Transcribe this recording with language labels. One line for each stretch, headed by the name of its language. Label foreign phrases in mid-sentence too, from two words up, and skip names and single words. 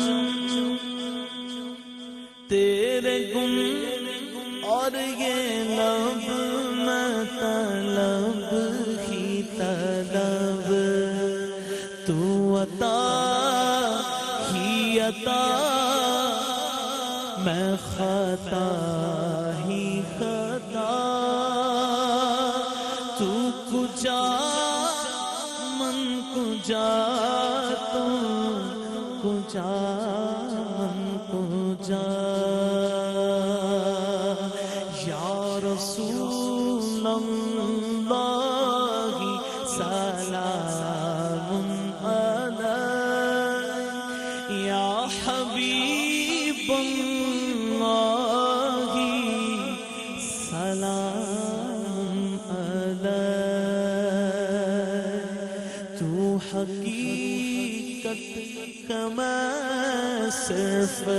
Urdu: تیرے گن اور یہ لب میں طلب ہی طلب، تو عطا ہی عطا میں خطا ہی خطا،
Persian: تو کجا من کجا
Urdu: تو کجا من کجا،
Arabic: یا رسول اللہ سلام علیک، یا حبیب اللہ سلام علیک،
Urdu: تو حقیقت کا میں صرف